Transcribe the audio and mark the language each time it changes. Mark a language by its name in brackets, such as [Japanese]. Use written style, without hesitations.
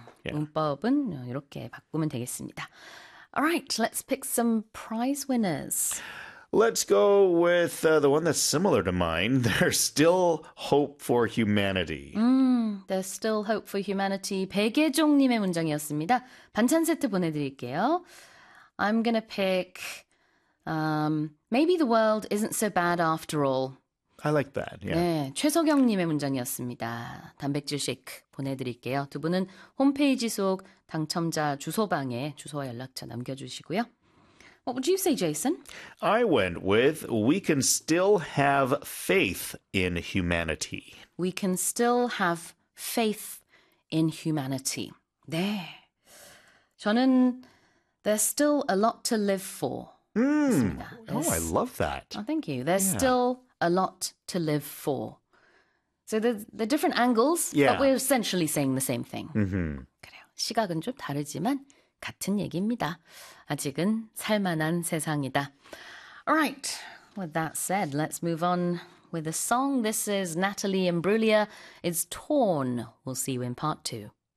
[Korean] 문법은 이렇게 바꾸면 되겠습니다. [English] Alright, let's pick some prize winners. Let's go with the one that's similar to mine. There's still hope for humanity. There's still hope for humanity. [Korean] 백예종님의 문장이었습니다. 반찬 세트 보내드릴게요. [English] I'm gonna pick, Maybe the world isn't so bad after all. I like that, yeah. [Korean] 네, 최석영님의 문장이었습니다. 단백질 쉐이크 보내드릴게요. 두 분은 홈페이지 속 당첨자 주소방에 주소와 연락처 남겨주시고요. [English] What would you say, Jason? I went with, we can still have faith in humanity. We can still have faith in humanity. 네. [Korean] 저는 [English] there's still a lot to live for [Korean] 했습니다. [English] Oh, I There's, love oh, that. thank you. There's still a lot to live for. So the different angles, but we're essentially saying the same thing. [Korean] 그래요. 시각은 좀 다르지만 같은 얘기입니다. 아직은 살만한 세상이다. [English] All right. With that said, let's move on with a song. This is Natalie Imbruglia. It's Torn. We'll see you in part two.